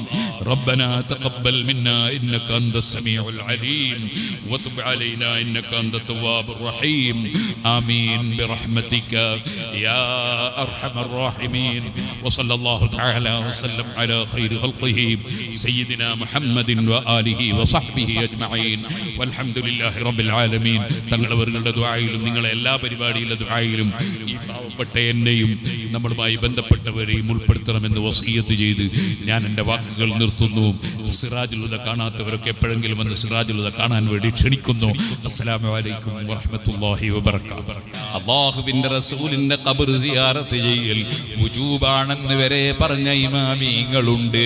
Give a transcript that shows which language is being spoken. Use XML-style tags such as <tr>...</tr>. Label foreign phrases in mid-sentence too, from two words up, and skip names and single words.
<ar>ربنا تقبل منا إنك أنت السميع العليم وتب علينا إنك أنت التواب الرحيم. آمين برحمتك يا أرحم الراحمين. وصلى الله تعالى وسلم على خير خلقه سيدنا محمد وآله وصحبه أجمعين والحمد لله رب العالمين.</ar> <ml>തങ്ങളവരുടെ ദുആയിലും നിങ്ങളെ എല്ലാ പരിപാടിയിലെ ദുആയിലും ഈ പാവപ്പെട്ട എന്നെയും നമ്മളുമായി ബന്ധപ്പെട്ടവരെയും ഉൾപ്പെടുത്തണമെന്ന് വസിയത്ത് ചെയ്ത് ഞാൻ എൻ്റെ വാക്കുകൾ നിർത്തുന്നു. സിറാജുൽ ഹുദ കാണാത്തവരൊക്കെ എപ്പോഴെങ്കിലും വന്ന് സിറാജുൽ ഹുദ കാണാൻ വേണ്ടി ക്ഷണിക്കുന്നു.</ml> <ar>السلام عليكم ورحمة الله وبركاته.</ar> <ml>അല്ലാഹുവിൻ്റെ റസൂലിൻ്റെ ഖബർ സിയാറത്ത് ചെയ്യൽ വുജൂബാണെന്ന് വരെ പറഞ്ഞ ഇമാമികളുണ്ട്.</ml>